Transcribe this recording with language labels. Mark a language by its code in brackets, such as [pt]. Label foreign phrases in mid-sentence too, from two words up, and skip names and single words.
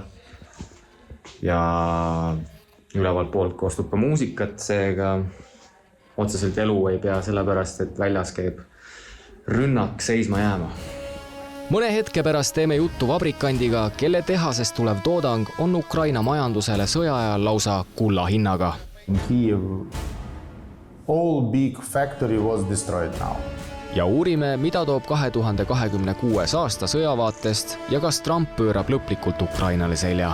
[et] Ja ülevalt poolt koostub ka muusikat, seega otseselt elu ei pea sellepärast, et väljas käib rünnak seisma jääma. Mõne hetke pärast teeme juttu vabrikandiga, kelle tehasest tulev toodang on Ukraina majandusele sõja ajal lausa kulla hinnaga. [en] Kiev, all big factory was destroyed now. [et] Ja uurime, mida toob 2026 aasta sõjavaatest ja kas Trump pöörab lõplikult Ukrainale selja.